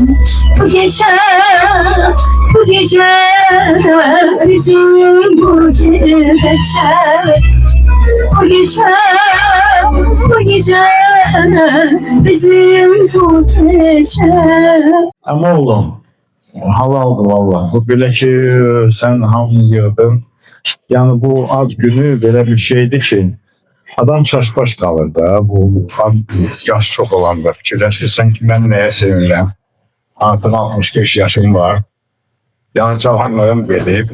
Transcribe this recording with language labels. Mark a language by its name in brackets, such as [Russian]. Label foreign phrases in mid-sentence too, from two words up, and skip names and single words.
[Turkish] Bu gece, bu gece bizim bu gece. Bu gece, bu gece bizim bu gece. [Azerbaijani] Ama oğlum, halaldır valla. Bu belə ki, sən hamını yığdın. Yəni bu ad günü belə bir şeydir ki, adam çaşbaş qalır da. Bu yaş çox olanda fikirləşirsən ki, mən nəyə sevinirəm? Artıq 65 yaşım var. Yəni cavanlarım gedib.